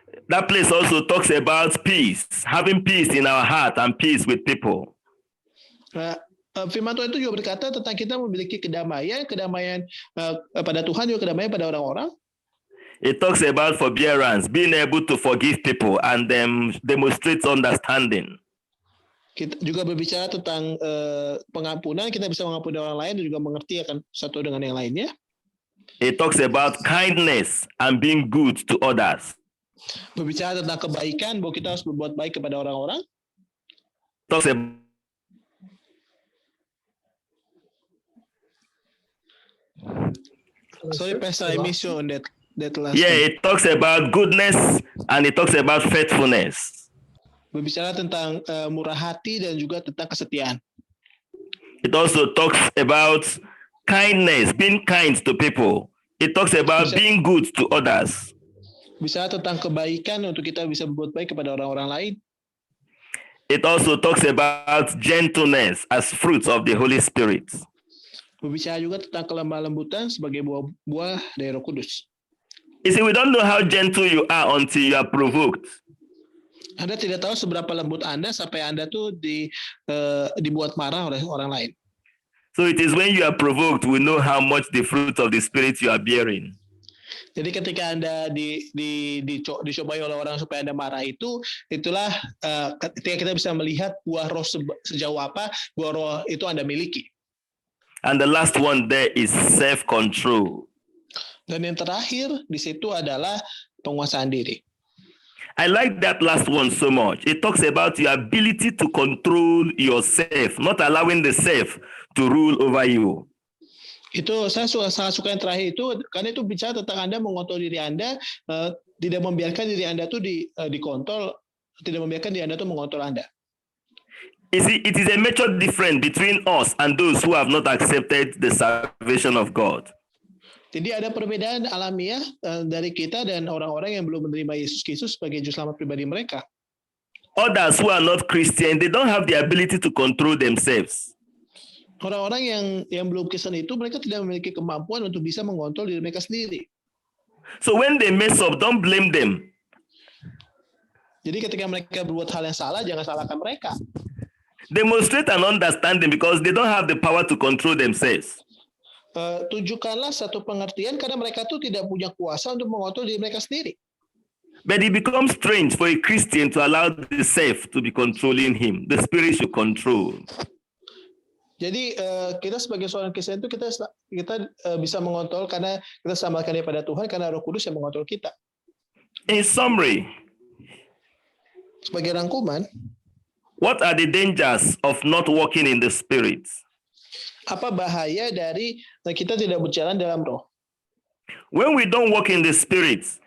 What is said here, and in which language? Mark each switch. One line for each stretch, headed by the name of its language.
English: That place also talks about peace, having peace in our heart and peace with people.
Indonesian: Firman Tuhan itu juga berkata tentang kita memiliki kedamaian pada Tuhan, juga kedamaian pada orang-orang.
English: It talks about forbearance, being able to forgive people and demonstrate understanding.
Indonesian: Kita juga berbicara tentang pengampunan, kita bisa mengampuni orang lain dan juga mengerti akan satu dengan yang lainnya.
English: It talks about kindness and being good to others.
Indonesian: Berbicara tentang kebaikan, bahwa kita harus berbuat baik kepada orang-orang.
English: Talks about Sorry, Pastor, I missed you on that last. Yeah, it talks about goodness and it talks about faithfulness.
Indonesian: Berbicara tentang murah hati dan juga tentang kesetiaan.
English: It also talks about kindness, being kind to people. It talks about being good to others.
Indonesian: Bicara tentang kebaikan untuk kita bisa berbuat baik kepada orang-orang lain.
English: It also talks about gentleness as fruits of the Holy Spirit.
Indonesian: Berbicara juga tentang kelemah lembutan sebagai buah dari Roh Kudus.
English: You see, we don't know how gentle you are until you are provoked.
Indonesian: Anda tidak tahu seberapa lembut Anda sampai Anda tuh dibuat marah oleh orang lain.
English: So it is when you are provoked, we know how much the fruit of the Spirit you are bearing.
Indonesian: Jadi ketika Anda dicobai oleh orang supaya Anda marah itulah ketika kita bisa melihat buah roh sejauh apa buah roh itu Anda miliki.
English: And the last one there is self-control.
Indonesian: Dan yang terakhir di situ adalah penguasaan diri.
English: I like that last one so much. It talks about your ability to control yourself, not allowing the self to rule over you.
Indonesian: Itu saya sangat suka yang terakhir itu karena itu bicara tentang Anda mengontrol diri Anda, tidak membiarkan diri Anda tuh dikontrol, tidak membiarkan diri Anda tuh mengontrol Anda.
English: It is a major difference between us and those who have not accepted the salvation of God.
Indonesian: Jadi ada perbedaan alamiah dari kita dan orang-orang yang belum menerima Yesus Kristus sebagai juru selamat pribadi mereka.
English: Others who are not Christian, they don't have the ability to control themselves.
Indonesian: Orang-orang yang belum Kristen itu mereka tidak memiliki kemampuan untuk bisa mengontrol diri mereka sendiri.
English: So when they mess up, don't blame them.
Indonesian: Jadi ketika mereka berbuat hal yang salah, jangan salahkan mereka.
English: Demonstrate an understanding because they don't have the power to control themselves.
Indonesian: Tunjukkanlah satu pengertian karena mereka tuh tidak punya kuasa untuk mengontrol diri mereka sendiri.
English: But it becomes strange for a Christian to allow the self to be controlling him. The Spirit should control.
Indonesian: Jadi kita sebagai seorang Kristen itu kita bisa mengontrol karena kita samakan daripada Tuhan karena Roh Kudus yang mengontrol kita.
English: In summary,
Indonesian: sebagai rangkuman,
English: what are the dangers of not walking in the Spirit?
Indonesian: Apa bahaya dari kita tidak berjalan dalam Roh?
English: When we don't walk in the Spirit,